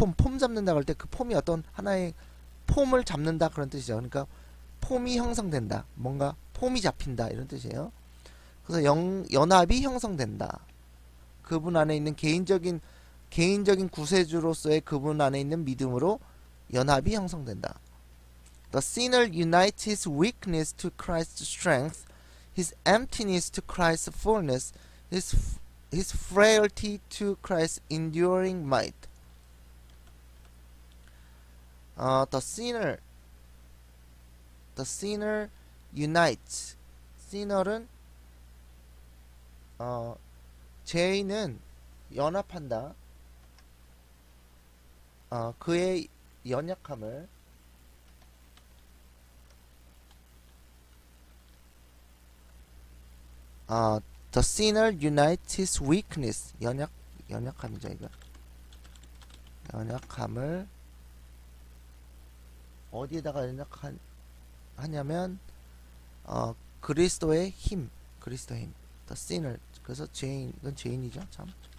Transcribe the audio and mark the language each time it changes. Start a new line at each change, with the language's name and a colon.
Korean: 폼 잡는다고 할 때 그 폼이 어떤 하나의 폼을 잡는다 그런 뜻이죠. 그러니까 폼이 형성된다. 뭔가 폼이 잡힌다 이런 뜻이에요. 그래서 연합이 형성된다. 그분 안에 있는 개인적인 구세주로서의 그분 안에 있는 믿음으로 연합이 형성된다.
English: The sinner unites his weakness to Christ's strength, his emptiness to Christ's fullness, his frailty to Christ's enduring might. The sinner unites.
Korean: sinner은 죄인은 연합한다. 그의 연약함을
English: the sinner unites his weakness.
Korean: 연약함이죠, 이거. 연약함을 어디에다가 하냐면 그리스도의 힘.
English: the sinner.
Korean: 그래서 이건 죄인이죠, 참.